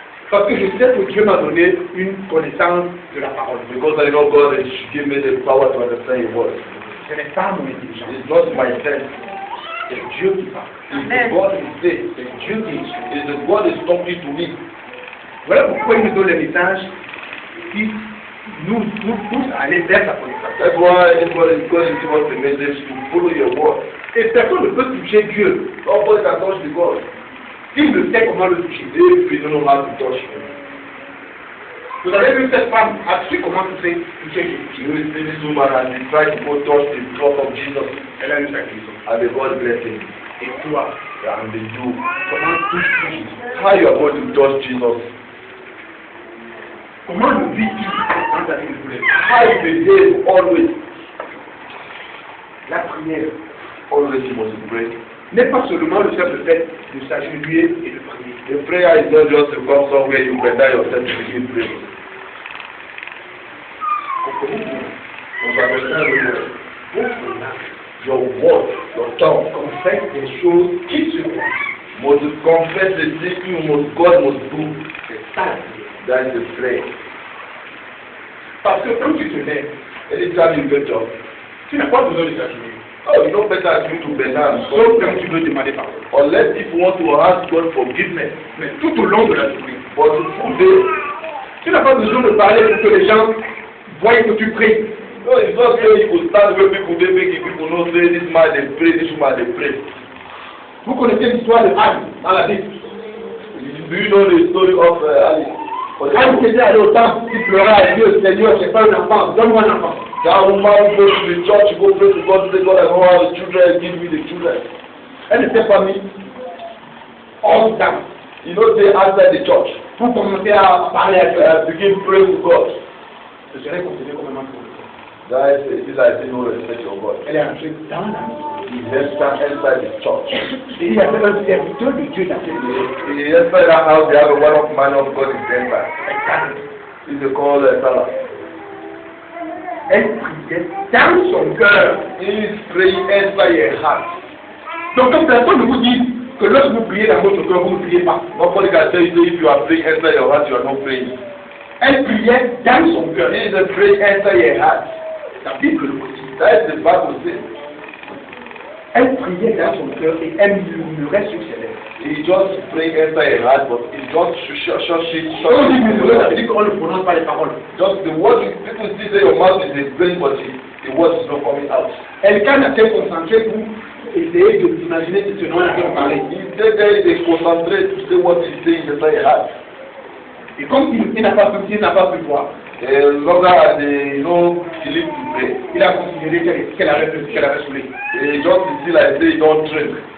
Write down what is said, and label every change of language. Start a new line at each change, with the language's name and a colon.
French: Parce que je sais que Dieu m'a donné une connaissance de la parole.
English: Because I know God has given me the power to understand His word.
French: Ce n'est pas mon intelligence.
English: It's not my sense.
French: C'est Dieu qui parle.
English: It's the God is there.
French: C'est Dieu qui est.
English: It's the God is talking to me.
French: Voilà pourquoi il nous donne les messages qui nous poussent à aller vers sa connaissance.
English: That's why God is going to give us the message to follow your word.
French: Et personne ne peut toucher Dieu.
English: Nobody can touch the God.
French: S'il ne sait comment le toucher.
English: If you don't know how to touch Him.
French: Vous avez vu cette femme a su comment toucher Jésus.
English: You see this woman and she tried to go touch the cloth of Jesus.
French: Elle a eu sa guérison.
English: And the God blessed him.
French: Et toi,
English: And the Jew.
French: comment touches-tu Jésus?
English: How you are going to touch Jesus?
French: Comment le vis-tu dans ta vie de tous les jours?
English: How you behave always.
French: La prière
English: Always you must pray.
French: n'est pas seulement le simple fait de s'agenouiller et de prier.
English: The prayer is not just to come somewhere you bend down yourself to begin praying. You understand the word? Your word, your tongue,
French: Confesse des choses qui se font.
English: must confess the thing you must God must do.
French: C'est ça la prière.
English: That is the prayer.
French: Parce que quand tu te lèves,
English: Anytime you get up,
French: tu n'as pas besoin de s'agenouiller.
English: oh, you know better as you to bend down.
French: Sauf quand tu veux demander pardon.
English: Unless if you want to ask God forgiveness.
French: Mais tout au long de la journée,
English: But the full day,
French: tu n'as pas besoin de parler pour que les gens voient que tu pries.
English: no, it's not say you go stand where people dey make people know say this man dey pray, this woman dey pray.
French: Vous connaissez l'histoire de Anne dans la Bible.
English: Do you know the story of Ali?
French: Anne qui était allée au temple, qui pleurait à Dieu, Seigneur, j'ai pas un enfant, donne-moi un enfant.
English: That woman go to the church, go pray to God, say God I don't have the children, give me the children.
French: Elle ne s'est pas mise hors dame
English: You know say outside the church,
French: pour commencer à parler à Dieu.
English: begin praying to God.
French: Je serais considéré comme un enfant.
English: That is this I say no respect your God.
French: Elle est entrée dans la maison.
English: He enter inside the church.
French: Et il y avait un serviteur de Dieu dans cette maison.
English: He inside that house they have a one of man of God is inside. He's a called Salah.
French: Elle priait dans son cœur.
English: He is praying inside your heart.
French: Donc comme personne ne vous dit que lorsque vous priez dans votre cœur, vous ne priez pas.
English: Nobody can tell you say if you are praying inside your heart, you are not praying.
French: Elle priait dans son cœur.
English: He is a praying inside your heart.
French: La Bible le dit.
English: That is the Bible says.
French: Elle priait dans son cœur et elle murmurait sur ses lèvres.
English: He just pray inside your heart, but he just
French: Quand on dit murmurer, ça veut dire qu'on ne prononce pas les paroles.
English: Just the word people see say your mouth is a brain, but the word is not coming out.
French: Elle quand elle s'est concentrée pour essayer d'imaginer ce dont elle a parlé.
English: He said there is a concentrate to say what he's saying inside your heart.
French: Et comme il n'a pas pu voir,
English: Longer as they believe to pray.
French: il a considéré qu'elle avait saoulé.
English: They just see like say don't drink.